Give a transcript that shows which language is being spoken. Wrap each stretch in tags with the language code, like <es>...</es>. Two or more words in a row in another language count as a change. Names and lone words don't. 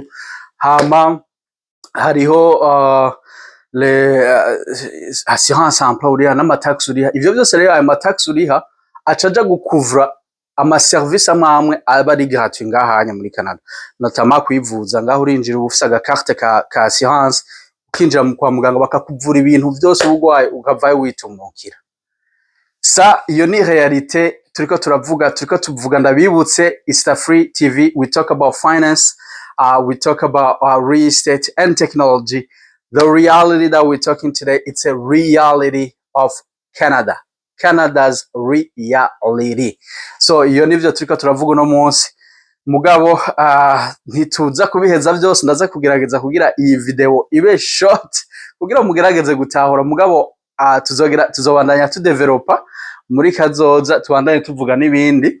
<rn>Hama hariho</rn> <fr>assurance emploi</fr> <rn>uriha n'amatax uriha, ivyo byose rero ayo matax uriha acaja gukuvura ama service amwe aba ari gratuit ngahanya muri Canada, notamment kwivuza ngaho urinjira ufise aga carte ka assurance, ukinjira kwa muganga bakakuvura ibintu byose ubugwaye ukavayo witumukira. Sa iyo ni realite turiko tuvuga.</rn> <en>Ndabibutse Easter Free TV, we talk about finance, we talk about real estate and technology. The reality that we're talking today, it's a reality of Canada's reality.</en> <rn>So iyo nivyo turiko turavuga no munsi. Mugabo ntituza kubiheza byose, ndaza kugerageza kugira iyi video ibe short kugira mugerageze gutahura. Mugabo tuzobandanya tudevelopa muri kazoza, tubandanye tuvuga n'ibindi.</rn>